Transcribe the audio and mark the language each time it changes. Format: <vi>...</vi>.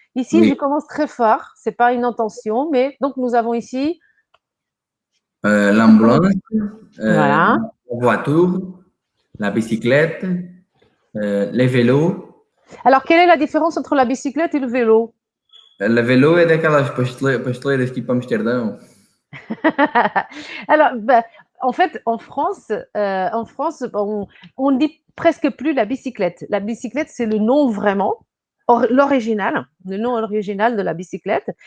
<fr>Ici, oui. Je commence très fort, ce n'est pas une intention, mais donc nous avons ici l'ambulance, voilà. La voiture, la bicyclette, les vélos. Alors, quelle est la différence entre la bicyclette et le vélo? Le vélo</fr> <pt>é daquelas pasteleiras tipo Amsterdão.</pt> <fr>Alors, en fait, en France, on ne dit presque plus la bicyclette. La bicyclette, c'est le nom vraiment, l'original, le nom original de la bicyclette.</fr>